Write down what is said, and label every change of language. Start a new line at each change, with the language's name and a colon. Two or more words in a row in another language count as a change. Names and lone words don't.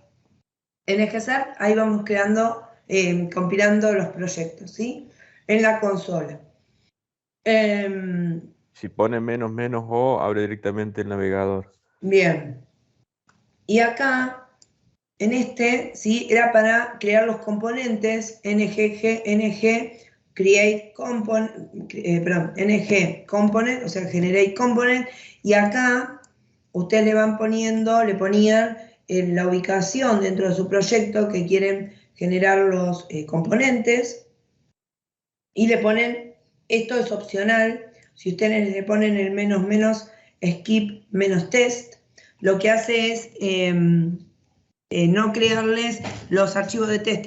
Spanish: En Ejecer, ahí vamos creando, compilando los proyectos, ¿sí? En la consola. Si pone menos menos o, abre directamente el navegador. Bien. Y acá, en este, ¿sí? Era para crear los componentes
English: ng create component, ng component,
Spanish: o sea, generate component, y acá ustedes le ponían la ubicación dentro de su proyecto que quieren generar los componentes, y le ponen, esto es opcional, si ustedes le ponen el menos
English: skip test,
Spanish: lo que hace es no crearles los archivos de testing.